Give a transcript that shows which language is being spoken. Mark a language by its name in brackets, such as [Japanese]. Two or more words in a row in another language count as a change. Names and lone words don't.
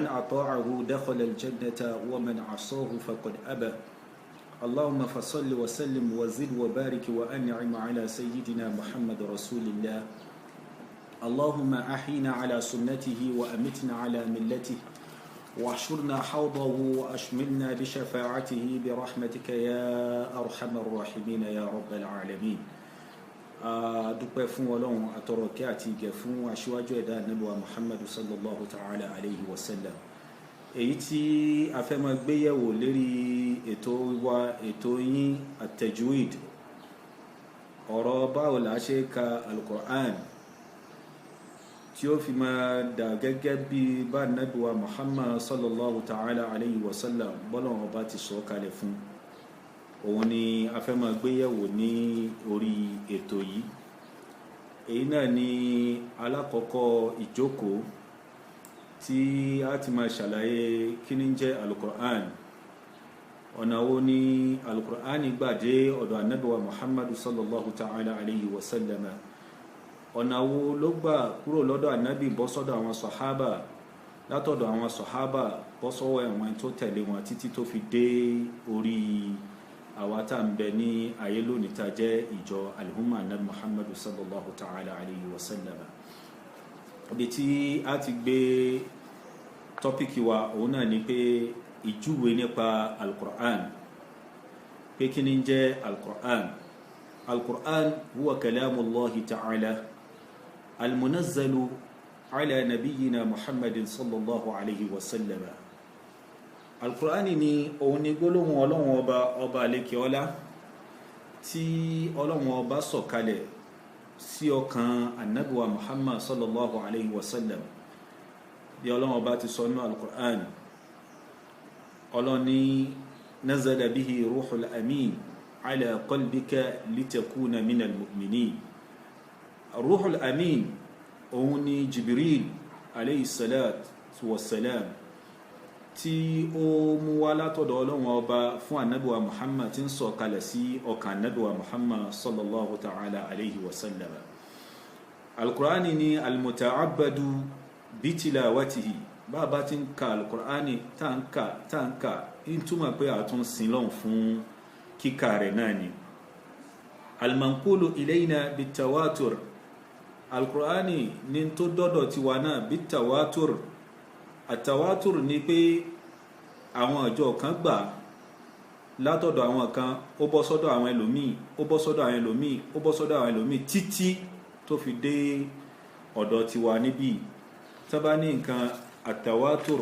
[Arabic] أطاعه دخل الجنة ومن عصاه فقد أبى اللهم فصل وسلم وزد وبارك وأنعم على سيدنا محمد رسول الله اللهم أحينا على سنته وأمتنا على ملته واحشرنا حوضه وأشملنا بشفاعته برحمتك يا أرحم الراحمين يا رب العالمين [Yoruba] dúpẹ́ fún Ọlọ́run àtọrọ kẹ́ àti ìgẹ̀ fún aṣíwájú ẹ̀dá Ànábì wa Muhammadu [Arabic] صلى الله تعالى عليه وسلم [Yoruba] èyí tí a fẹ́ máa gbé yẹ̀wò lérí ètò yín at-Tejweed ọ̀rọ̀ báwo la ṣe ka al-Qur'an tí ó fi máa dà gẹ́gẹ́ bí bá Ànábì wa Muhammad [Arabic] صلى الله تعالى عليه وسلم [Yoruba] bọ́lọ̀wọ̀n ọba ti sọ kalẹ̀ fún òun ni a fẹ́ máa gbé yẹ̀wò ní orí ètò yìí èyí náà ni alákọ̀ọ́kọ́ ìjókòó tí a ti máa ṣàlàyé kí ní jẹ́ al-Qur'an ọ̀nà wo ni al-Qur'an gbà dé ọ̀dọ̀ Ànábì wa Muhammad [Arabic] صلى الله تعالى عليه وسلم [Yoruba] ọ̀nà wo ló gbà kúrò lọ́dọ̀ Ànábì bọ́ sọ́dọ̀ àwọn sàhábà látọ̀dọ̀ àwọn sàhábà bọ́ sọ́wọ́ àwọn tó tẹ̀lé wọn títí tó fi dé orí àwa tá ń bẹ ní ayé lónìí tá jẹ́ ìjọ al-umma Ànábì Muhammad [Arabic] صلى الله تعالى عليه وسلم [Yoruba] ibi tí a ti gbé tọ́píkì wa òun náà ni pé ìjúwe nípa al-Qur'an pé kí ni jẹ́ al-Qur'an [Arabic] القرآن هو كلام الله تعالى المنزل على نبينا محمد صلى الله عليه وسلم [Yoruba] القرآن ni òun ni gbólóhùn Ọlọ́hun ọba àlékè ọlá tí Ọlọ́hun ọba sọ̀kalẹ̀ sí ọkàn Ànábì wa Muhammad [Arabic] صلى الله عليه وسلم [Yoruba] bí Ọlọ́hun ọba ti sọ nínú al-Qur'an Ọlọ́hun ní [Arabic] نزل به الروح الأمين على قلبك لتكون من المؤمنين الروح الأمين [Yoruba] òun ni Jibril [Arabic] عليه الصلاة والسلام [Yoruba] tí ó mú wá látọ̀dọ̀ Ọlọ́hun ọba fún Ànábì wa Muhammad tí ń sọ kalẹ̀ sí ọkàn Ànábì wa Muhammad [Arabic] صلى الله تعالى عليه و [Yoruba] sallam al-Qur'ani ni [Arabic] المتعبد بتلاوته [Yoruba] bá ti ń ka al-Qur'ani táǹkà in túmọ̀ pé àtún sin lọ́hùn fún kíkà rẹ̀ náà ni [Arabic] المنقول إلينا بالتواتر [Yoruba] al-Qur'ani ní tó dọ́dọ̀ tiwa náà bit-tawatur àtàwátùr ni pé àwọn ọjọ́ kan gbà látọ̀dọ̀ àwọn kan ó bọ́ sọ́dọ̀ àwọn ẹlòmíì ó bọ́ sọ́dọ̀ àwọn ẹlòmíì ó bọ́ sọ́dọ̀ àwọn ẹlòmíì títí tó fi dé ọ̀dọ̀ tiwa níbí tá bá ní nǹkan àtàwátùr